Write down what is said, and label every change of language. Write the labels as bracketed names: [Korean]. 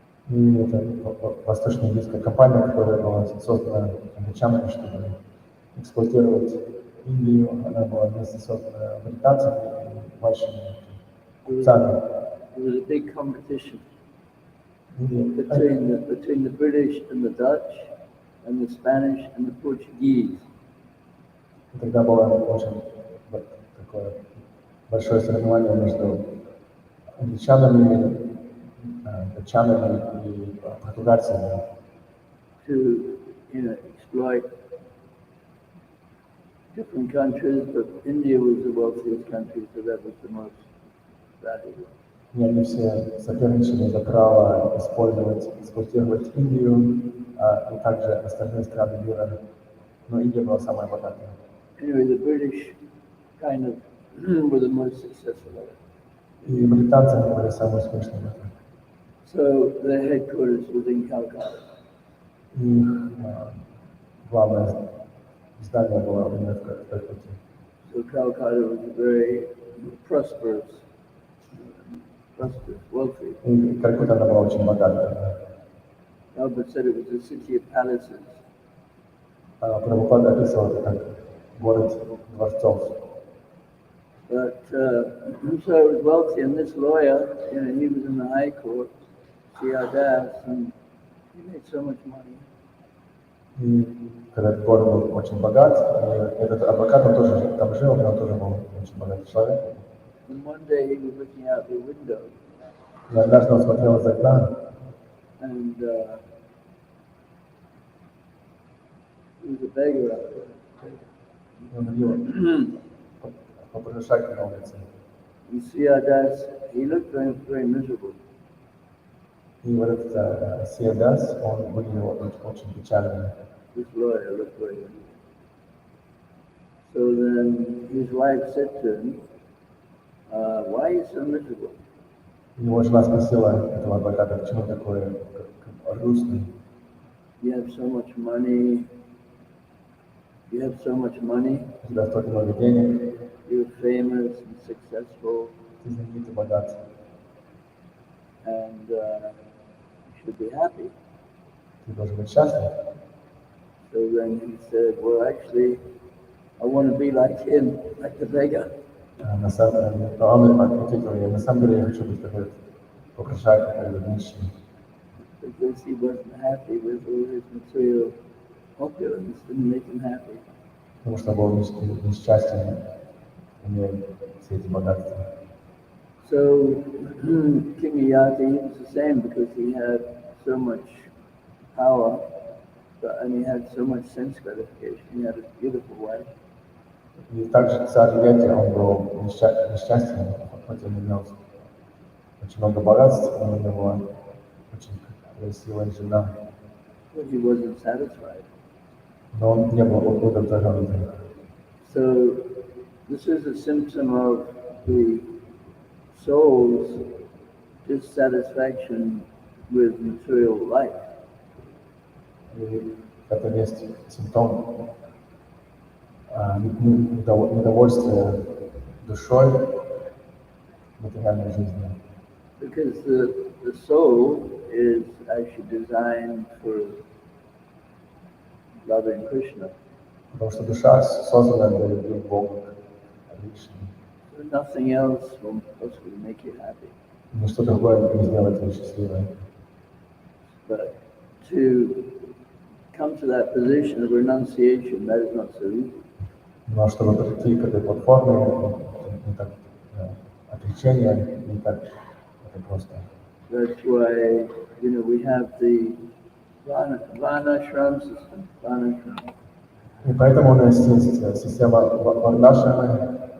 [Russian] И это восточно-индийская компания, которая была создана англичанами, чтобы эксплуатировать Индию. Она была вместе создана британцами и большими купцами. [English] There was a big competition between the British and the Dutch, and the Spanish and the Portuguese. [Russian] И тогда было очень такое большое соревнование между англичанами, датчанами и португальцами. [English] To exploit different countries, but India was the wealthiest country, so that was the most valuable. [Russian] И они все соперничали за право эксплуатировать Индию, и также остальные страны мира. Но Индия была самая богатая. [English] Anyway, the British kind of were the most successful of it. [Russian] И британцы были самые успешные в этом. [English] So their headquarters was in Calcutta. [Russian] И главное здание было именно в Калькутте. [English] So Calcutta was a very prosperous, wealthy. [Russian] И Калькутта она была очень богатая. [English] Prabhupada said it was a city of palaces. [Russian] Прабхупада описывал это как город дворцов. [English] But so it was wealthy, and this lawyer, he was in the High Court, Das, and he made so much money. [Russian] И когда этот город был очень богат, и этот адвокат, он тоже там жил, но он тоже был очень богатый человек. [English] And one day he was looking out the window. [Russian] И однажды он смотрел из окна, [English] And he was a beggar out there. [Russian] и он видел попрошайку на улице. [English] And Das, he looked very, very miserable. [Russian] И вот этот Сиядас, он выглядел очень печально. [English] This lawyer looked very miserable. So then his wife said to him, why are you so miserable? [Russian] Его жена спросила этого адвоката, почему такой грустный. [English] You have so much money. You have so much money. [Russian] У тебя столько много денег, [English] You're famous and successful, [Russian] ты знаменитый, богат. [English] and you should be happy. [Russian] Ты должен быть счастлив. [English] So then he said, well, actually, I want to be like him, like the beggar. [Russian] На самом деле, он ответил, на самом деле я хочу быть как этот попрошайка, как этот нищий. [English] Because he wasn't happy with all his material opulence, didn't make him happy. [Russian] Потому что был несчастен, имея все эти богатства. [English] So King Yayati was the same, because he had so much power, and he had so much sense gratification. He had a beautiful wife. [Russian] И также царь Yayati, он был несчастен, хоть он имел очень много богатств, но у него была очень красивая жена. [English] But he wasn't satisfied. [Russian] Но он не был удовлетворен. [English] So this is a symptom of the soul's dissatisfaction with material life. [Russian] И это есть симптом недовольствия душой материальной жизни. [English] Because the soul is actually designed for loving Krishna. [Russian] Потому что душа создана для любви к Богу, к Кришне. [English] So nothing else will possibly make you happy. [Russian] Ничто другое не сделает тебя счастливой. [English] But to come to that position of renunciation, that is not so easy. [Russian] Но чтобы прийти к этой платформе, не так, отречение не так это просто. [English] That's why, we have the Varnashram system. Varnashram. [Russian] И поэтому у нас есть система Варнашрамы.